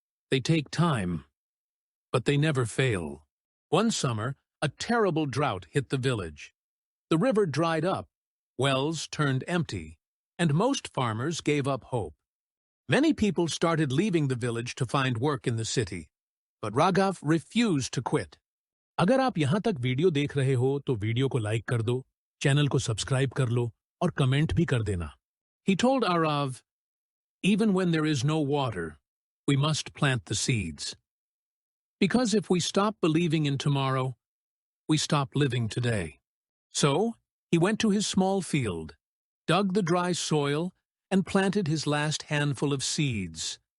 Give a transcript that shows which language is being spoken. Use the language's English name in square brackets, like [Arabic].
[English] They take time, but they never fail. One summer, a terrible drought hit the village. The river dried up, wells turned empty, and most farmers gave up hope. Many people started leaving the village to find work in the city, but Raghav refused to quit. [Hindi] अगर आप यहाँ तक video देख रहे हो तो video को like कर दो, चैनल को सब्सक्राइब कर लो और कमेंट भी कर देना. [English] He told Arav, even when there is no water, we must plant the seeds. Because if we stop believing in tomorrow, we stop living today. So, he went to his small field, dug the dry soil, and planted his last handful of seeds.